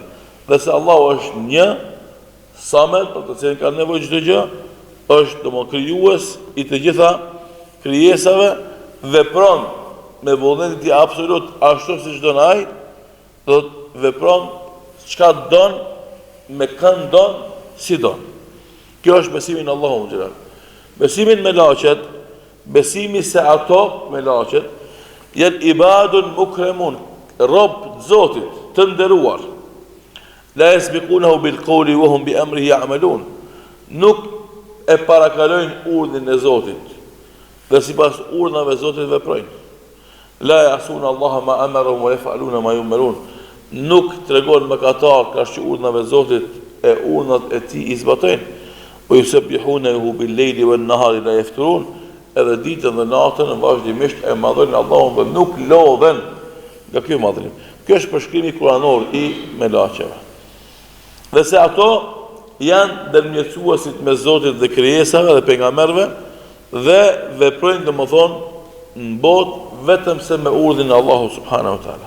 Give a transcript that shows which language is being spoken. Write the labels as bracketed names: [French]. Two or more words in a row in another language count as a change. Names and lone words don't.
[Albanian] Dhe se Allahu është një, Samet, për të cilën ka nevojë çdo gjë, është domosdoshmë krijues i të gjitha krijesave, vepron me vullnetin e tij absolut ashtu siç don ai, do të vepron çka don, me kënd don, si don. Kjo është besimi në Allahun xhelal. Besimi në melaqet, besimi se ato melaqet janë [Arabic] عباد مكرمون, [Albanian] rob të Zotit, të nderuar. [Arabic] لا يسبقونه بالقول وهم بأمره يعملون. [Albanian] Nuk e parakalojnë urdhrin e Zotit, dhe sipas urdhnave të Zotit veprojnë. [Arabic] لا يعصون الله ما أمرهم ويفعلون ما يؤمرون. [Albanian] Nuk tregon mëkatar kaq që urdhnave të Zotit e urdhnat e tij i zbatojnë. [Arabic] ويسبحونه بالليل والنهار لا يفترون. [Albanian] Edhe ditën dhe natën vazhdimisht e madhojnë Allahun dhe nuk lodhen nga ky madhrim. Kjo është përshkrimi kuranor i melaqeve. Dhe se ato janë ndërmjetësuesit me Zotit dhe krijesave dhe pejgamberëve, dhe veprojnë domethënë në botë vetëm se me urdhrin e Allahut [Arabic] سبحانه وتعالى.